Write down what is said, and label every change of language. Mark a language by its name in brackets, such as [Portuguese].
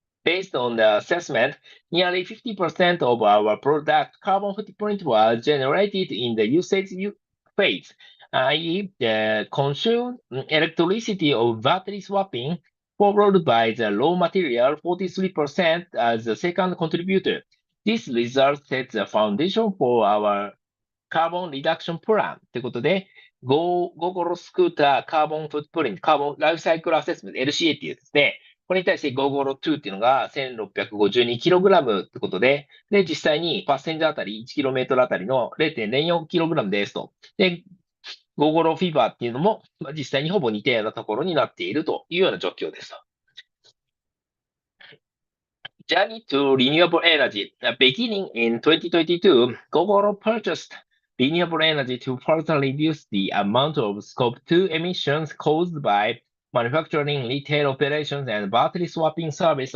[English] Based on the assessment, nearly 50% of our product carbon footprint was generated in the usage phase, i.e., the consumed electricity of battery swapping, followed by the raw material 43% as the second contributor. This result sets the foundation for our carbon reduction plan [Japanese] ということで、Gogoro スクーターカーボンフットプリント、カーボンライフサイクルアセスメント LCA っていうですね、これに対して Gogoro 2っていうのが 1652kg ってことで、実際にパッセンジャーあたり 1km あたりの 0.04kg ですと。で、Gogoro フィーバーっていうのも、実際にほぼ似たようなところになっているというような状況ですと。 [English] Journey to renewable energy. Beginning in 2022, Gogoro purchased renewable energy to further reduce the amount of Scope 2 emissions caused by manufacturing, retail operations, and battery swapping service.